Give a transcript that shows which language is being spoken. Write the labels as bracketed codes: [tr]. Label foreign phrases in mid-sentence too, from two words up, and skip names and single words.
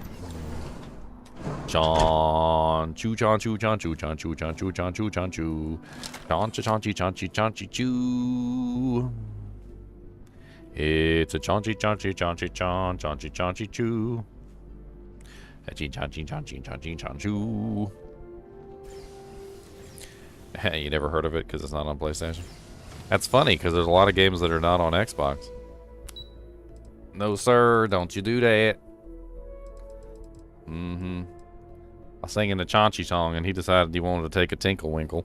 [en] Chanchu, chanchu, chanchu, chanchu, chanchu, chanchu, chanchu. Chanchi, chanchi, chanchi, chanchi, choo. It's a chonchi chonchi chonchi chon chonchi chonchi choo. Chonchi chonchi chonchi chonchi chonchoo. You never heard of it because it's not on PlayStation? That's funny because there's a lot of games that are not on Xbox. No, sir, don't you do that. I was singing the Chauncey song and he decided he wanted to take a Tinkle Winkle.